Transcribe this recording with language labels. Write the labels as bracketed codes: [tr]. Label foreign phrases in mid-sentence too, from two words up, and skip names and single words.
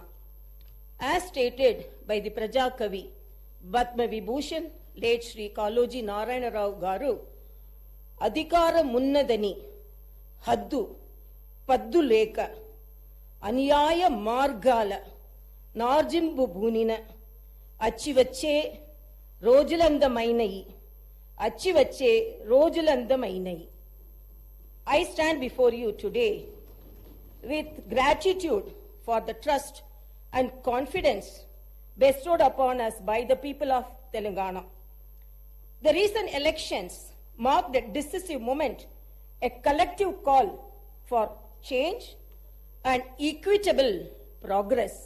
[en] As stated by the Praja Kavi, Padma Vibhushan, late Shri Kaloji Narayana Rao Garu, [te] అధికార మున్నదని, హద్దు, పద్దు లేక, అన్యాయ మార్గాల, నర్జింబు బునిన, అచ్చివచ్చే, రోజులంద మైనై, అచ్చివచ్చే, రోజులంద మైనై. [en] I stand before you today with gratitude for the trust and confidence bestowed upon us by the people of Telangana. The recent elections marked a decisive moment, a collective call for change and equitable progress.